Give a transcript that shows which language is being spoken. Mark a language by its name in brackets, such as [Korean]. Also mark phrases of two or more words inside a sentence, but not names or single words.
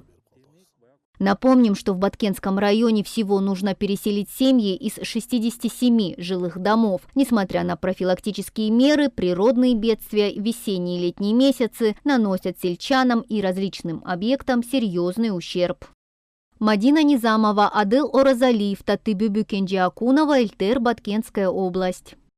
[Russian] Напомним, что в Баткенском районе всего нужно переселить семьи из 67 жилых домов. Несмотря на профилактические меры, природные бедствия, весенние и летние месяцы наносят сельчанам и различным объектам серьезный ущерб. Мадина Низамова, Адел Оразалиев, Татыбүбү Кенжиакунова, Эльтер, Баткенская область.